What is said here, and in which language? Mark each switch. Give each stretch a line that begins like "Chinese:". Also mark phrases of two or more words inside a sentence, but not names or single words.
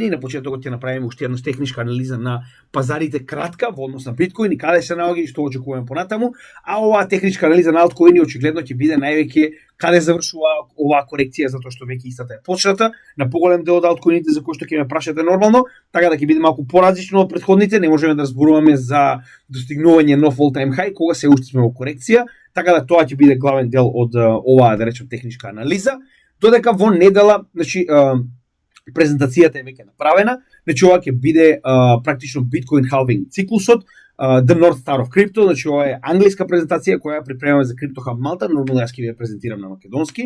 Macedonian: На почетокот ќе направиме уште една техничка анализа на пазарите кратка во однос на биткоин и каде се наоѓа и што очекуваме понатаму. А оваа техничка анализа на алткоини очигледно ќе биде највеќе каде завршува оваа корекција, затоа што веќе истата е почната на поголем дел од алткоините за кои што ќе ме прашате нормално, така да ќе биде малку поразлично од претходните. Не можеме да зборуваме за достигнување нов
English: all time high
Macedonian: кога се уште сме во корекција, така да тоа ќе биде главен дел од оваа да речем техничка анализа. Додека во недела, значи презентацијата е веќе направена, значи ова ќе биде практично Bitcoin halving циклусот,
English: The North Star of Crypto,
Macedonian: значи ова е англиска презентација која ја припремаме за Crypto Hub Malta, нормално јас ќе ви ја презентирам на македонски.